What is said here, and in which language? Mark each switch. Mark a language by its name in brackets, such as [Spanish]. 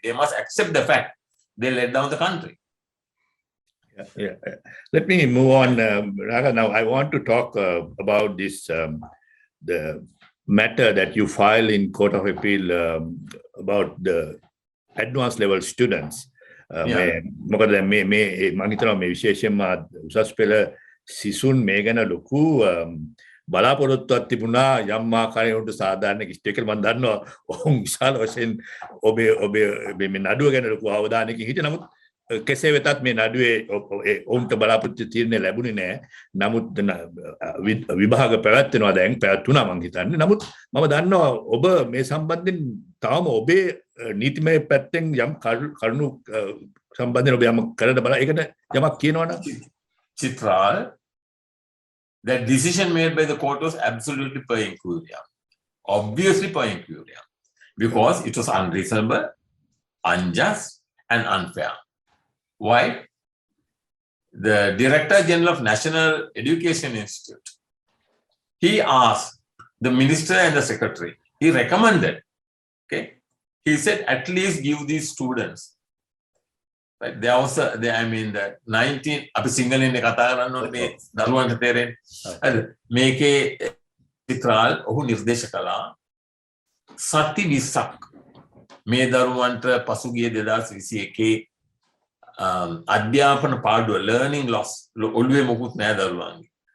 [English] They must accept the fact they let down the country. Yeah. Let me move on, Raga. Now, I want to talk about this, the matter that you file in Court of Appeal about the advanced level students. [Sinhala] මොකද මේ මම හිතනවා මේ විශේෂයෙන්ම උසස් පෙළ සිසුන් මේ ගැන ලොකු බලාපොරොත්තුවක් තිබුණා යම් ආකාරයකට සාධාරණ කිෂ්ඨ කියලා මම දන්නවා ඔවුන් විශාල වශයෙන් ඔබේ මේ නඩුව ගැන ලොකු අවධානයකින් හිටියේ නමුත් කෙසේ වෙතත් මේ නඩුවේ ඔවුන්ට බලාපොරොත්තු තීරණය ලැබුණේ නැහැ. නමුත් විභාග පැවැත්වෙනවා දැන් පැවැත්ුණා මම හිතන්නේ. නමුත් මම දන්නවා ඔබ මේ සම්බන්ධයෙන් තාම ඔබේ නීතිමය පැත්තෙන් යම් කරුණු සම්බන්ධයෙන් ඔබ යම් කරන්න බලා ඒකට යමක් කියනවනම් [English] Chitral, that decision made by the court was absolutely per incuriam. Obviously per incuriam. Because it was unreasonable, unjust, and unfair. Why? The Director General of National Education Institute, he asked the Minister and the Secretary, he recommended, okay, he said at least give these students, right? There was the 19, [Sinhala] අපි සිංහලෙන් කතා කරන්න ඕනේ මේ දරුවන්ට තේරෙන්නේ. හරිද? මේකේ විතරල් ඔහු නිර්දේශ කළා සති 20ක් මේ දරුවන්ට පසුගිය 2021 අධ්‍යාපන පාඩුව learning loss ඔළුවේ මොකුත් නෑ දරුවන්ගේ.